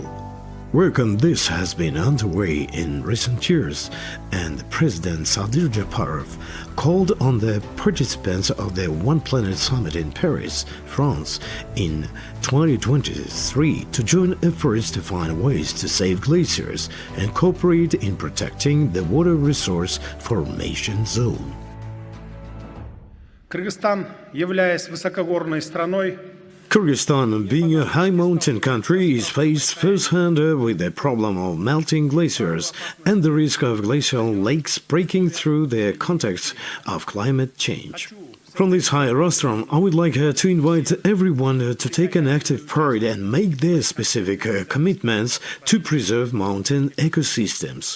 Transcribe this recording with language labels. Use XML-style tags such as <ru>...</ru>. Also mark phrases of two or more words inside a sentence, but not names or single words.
<en>Work on this has been underway in recent years, and President Sadir Japarov called on the participants of the One Planet Summit in Paris, France, in 2023 to join efforts to find ways to save glaciers and cooperate in protecting the water resource formation zone.</en> <ru>Кыргызстан, являясь высокогорной страной,</ru> <en>Kyrgyzstan, being a high mountain country, is faced firsthand with the problem of melting glaciers and the risk of glacial lakes breaking through the context of climate change. From this high rostrum, I would like to invite everyone to take an active part and make their specific commitments to preserve mountain ecosystems.</en>